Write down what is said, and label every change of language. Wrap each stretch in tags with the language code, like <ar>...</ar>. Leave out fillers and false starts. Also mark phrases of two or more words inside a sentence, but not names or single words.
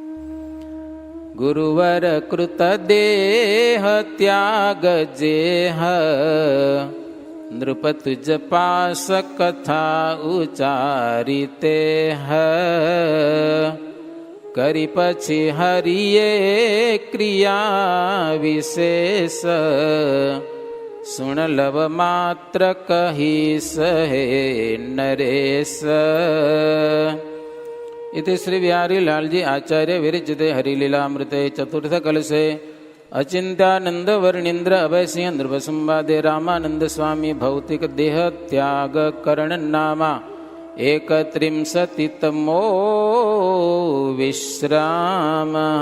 <gu>ગુરુવર કૃત દેહ ત્યાગ જેહ, નૃપતુજ પાસ કથા ઉચારીતે હ. કરી પછી હરિયે ક્રિયા વિશેષ, સુણ લવ માત્ર કહીશ હે નરેશ.</gu> <sa>इति श्री बिहारी लालजी आचार्य विरचिते हरिलीलामृते चतुर्थ कलशे अचिंत्यानंद वर्णींद्र अभय सिंह नृप संवादे रामानंद स्वामी भौतिक देह त्याग करण नामा 31तमो विश्राम.</sa>